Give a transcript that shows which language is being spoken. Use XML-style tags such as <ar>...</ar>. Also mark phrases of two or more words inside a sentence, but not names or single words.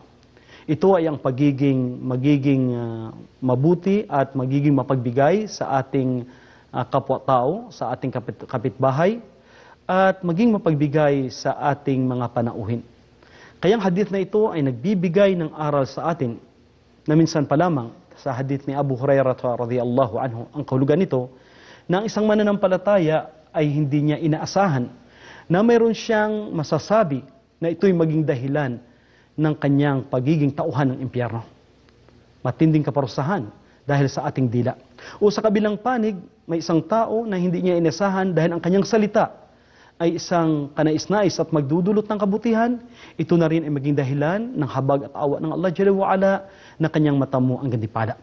<tl>Ito ay ang magiging mabuti at magiging mapagbigay sa ating kapwa-tao, sa ating kapitbahay, at maging mapagbigay sa ating mga panauhin. Kaya ang hadith na ito ay nagbibigay ng aral sa atin na minsan pa lamang sa hadith ni Abu Hurairah</tl> <ar>رضي الله عنه,</ar> <tl>ang kahulugan nito na ang isang mananampalataya ay hindi niya inaasahan na mayroon siyang masasabi na ito'y maging dahilan ng kanyang pagiging tauhan ng impyerno. Matinding kaparusahan dahil sa ating dila. O sa kabilang panig, may isang tao na hindi niya inasahan dahil ang kanyang salita ay isang kanais-nais at magdudulot ng kabutihan, ito na rin ay maging dahilan ng habag at awa ng Allah</tl> <ar>جل وعلا</ar> <tl>na kanyang matamo ang gantimpala.</tl>